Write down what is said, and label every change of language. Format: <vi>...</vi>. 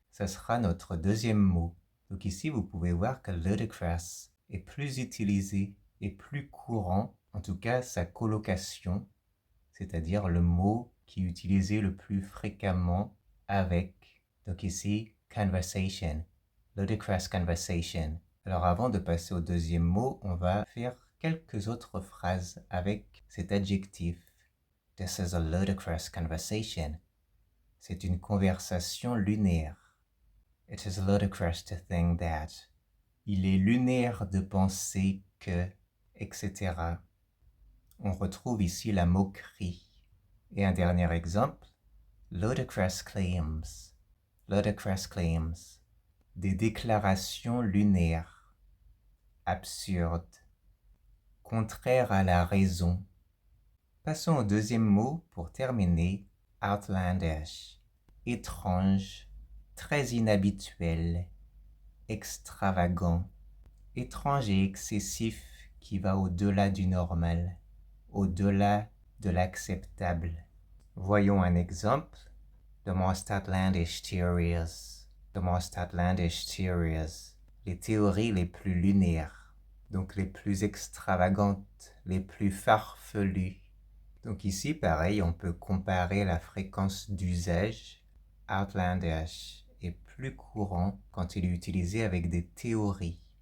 <fr>Ça sera notre deuxième mot. Donc ici, vous pouvez voir que ludicrous est plus utilisé et plus courant, en tout cas sa colocation, c'est-à-dire le mot qui est utilisé le plus fréquemment avec. Donc ici, conversation, ludicrous conversation. Alors avant de passer au deuxième mot, on va faire quelques autres phrases avec cet adjectif.</fr> <en>This is a ludicrous conversation.</en> <fr>C'est une conversation lunaire.</fr> <en>It is ludicrous to think that.</en> <fr>Il est lunaire de penser que, etc. On retrouve ici la moquerie. Et un dernier exemple, ludicrous claims. Ludicrous claims. Des déclarations lunaires, absurdes, contraires à la raison. Passons au deuxième mot pour terminer, outlandish. Étrange, très inhabituel, extravagant, étrange et excessif qui va au-delà du normal, au-delà de l'acceptable. Voyons un exemple.</fr> <en>The most outlandish theories. The most outlandish theories.</en> <fr>Les théories les plus lunaires, donc les plus extravagantes, les plus farfelues. Donc ici, pareil, on peut comparer la fréquence d'usage. Outlandish est plus courant quand il est utilisé avec des théories.</fr>